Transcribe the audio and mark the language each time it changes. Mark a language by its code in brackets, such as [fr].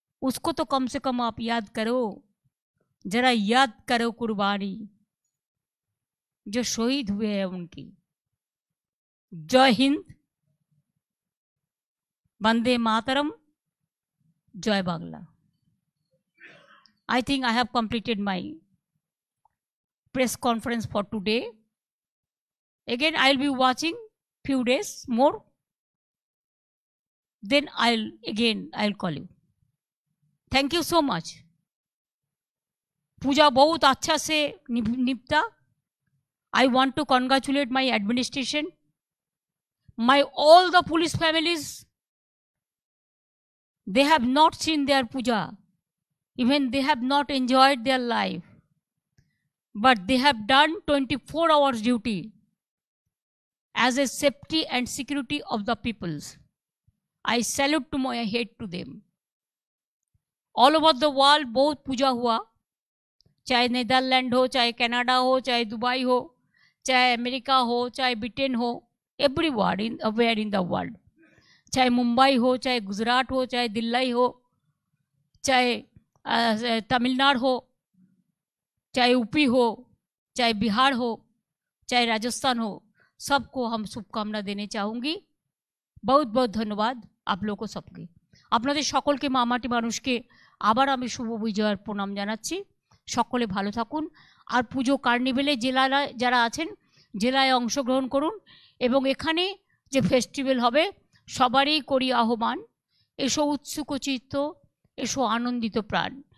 [hi] उसको तो कम से कम आप याद करो, जरा याद करो कुर्बानी जो शहीद हुए हैं उनकी। जय हिंद, वंदे मातरम, जय Bangla. [en] I think I have completed my press conference for today. Again, I'll be watching few days more. Then I'll call you. Thank you so much. [hi] पूजा बहुत अच्छा से निपटा। [en] I want to congratulate my administration, all the police families. They have not seen their puja, even they have not enjoyed their life, but they have done 24 hours duty as a safety and security of the peoples. I salute to my head to them. All over the world [hi] बहुत पूजा हुआ, चाहे Netherlands हो, चाहे Canada हो, चाहे Dubai हो, चाहे America हो, चाहे ब्रिटेन हो, [en] everywhere in the world, [hi] चाहे मुंबई हो, चाहे गुजरात हो, चाहे दिल्ली हो, चाहे तमिलनाडु हो, चाहे यूपी हो, चाहे बिहार हो, चाहे राजस्थान हो, सबको हम शुभकामना देने चाहूँगी। बहुत बहुत धन्यवाद आप लोगों सबके। [bn] আপনাদের সকলকে মামাটি মানুষকে আবার আমি শুভ বিজয়ের প্রণাম জানাচ্ছি। সকলে ভালো থাকুন। আর পুজো কার্নিভেলে যারা আছেন জেলায় অংশগ্রহণ করুন, এবং এখানে যে ফেস্টিভ্যাল হবে সবারই করি আহ্বান, এসো উৎসুক চিত্ত, এসো আনন্দিত প্রাণ।